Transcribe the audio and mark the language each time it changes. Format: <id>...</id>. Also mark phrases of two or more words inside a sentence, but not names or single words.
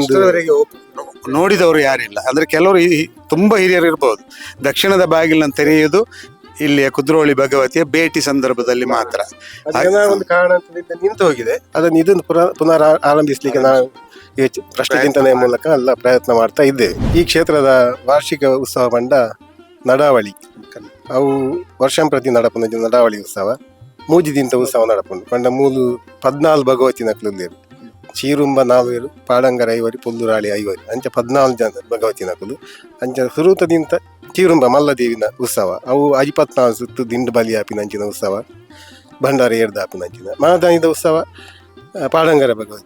<kn>ಇಷ್ಟರವರೆಗೆ ನೋಡಿದವರು ಯಾರಿಲ್ಲ. ಅಂದ್ರೆ ಕೆಲವರು ತುಂಬಾ ಹಿರಿಯರು ಇರ್ಬೋದು. ದಕ್ಷಿಣದ ಬಾಗಿಲನ್ನು ತೆರೆಯುವುದು ಇಲ್ಲಿಯ ಕುದ್ರೋಳಿ ಭಗವತಿಯ ಭೇಟಿ ಸಂದರ್ಭದಲ್ಲಿ ಮಾತ್ರ. ಅದನ್ನ ಒಂದು ಕಾರಣದಿಂದ ನಿಂತು ಹೋಗಿದೆ. ಇದನ್ನು ಪುನರ್ ಆರಂಭಿಸ್ಲಿಕ್ಕೆ ನಾವು ಪ್ರಶ್ನೆ ಚಿಂತನೆಯ ಮೂಲಕ ಎಲ್ಲ ಪ್ರಯತ್ನ ಮಾಡ್ತಾ ಇದ್ದೇವೆ.</kn> <tcy>ಈ ಕ್ಷೇತ್ರದ ವಾರ್ಷಿಕ ಉತ್ಸವ ಬಂಡ ನಡಾವಳಿ, ಅವು ವರ್ಷಂಪ್ರತಿ ನಡಪುನ ನಡಾವಳಿ ಉತ್ಸವ, ಮೂಜಿದಿಂತ ಉತ್ಸವ ನಡಪುಂಡು ಪಂಡ ಮೂಲು 14 ಭಗವತಿನಕಲು ಚೀರುಂಬ 4 ಪಾಡಂಗರ 5 ಪುಲ್ಲುರಾಳಿ 5 ಅಂಚ 14 ಜನ ಭಗವತಿನಕಲು ಅಂಚ ಸುರೂತದಿಂತ ಚೀರುಂಬ ಮಲ್ಲದೇವಿನ ಉತ್ಸವ, ಅವು 54 ಸುತ್ತು ದಿಂಡು ಬಲಿ ಆಪಿನಂಚಿನ ಉತ್ಸವ, ಭಂಡಾರ ಏರ್ದ ಆಪಿನಂಚಿನ ಮಾನದಾನಿದ ಉತ್ಸವ ಪಾಡಂಗರ ಭಗವತಿ.</tcy>